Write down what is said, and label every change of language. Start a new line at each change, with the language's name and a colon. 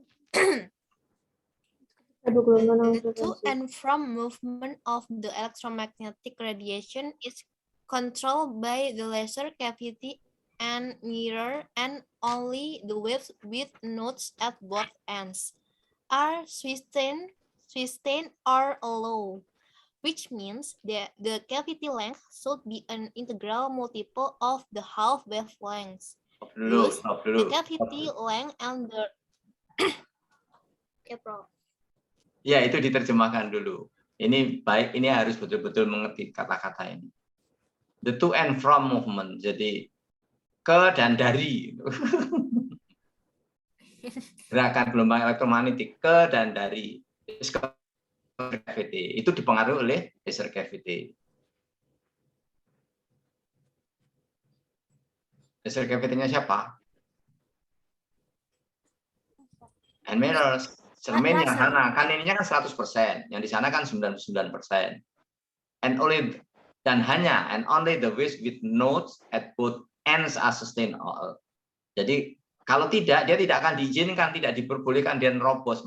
English: The to and from movement of the electromagnetic radiation is controlled by the laser cavity and mirror, and only the waves with nodes at both ends are sustained or low, which means that the cavity length should be an integral multiple of the half wavelengths. Thus, the cavity length and the
Indonesian: Ya, itu diterjemahkan dulu. Ini baik, ini harus betul-betul mengerti kata-kata ini.
English: The to and from movement,
Indonesian: jadi ke dan dari. Gerakan gelombang elektromagnetik ke dan dari cavity itu dipengaruhi oleh laser cavity. Laser cavity-nya siapa?
English: And mirrors.
Indonesian: Cermin yang sana kan ininya kan 100%, yang di sana kan 99%.
English: And only the waves with nodes at both ends are sustained all.
Indonesian: Jadi kalau tidak, dia tidak akan diizinkan, tidak diperbolehkan dia nerobos.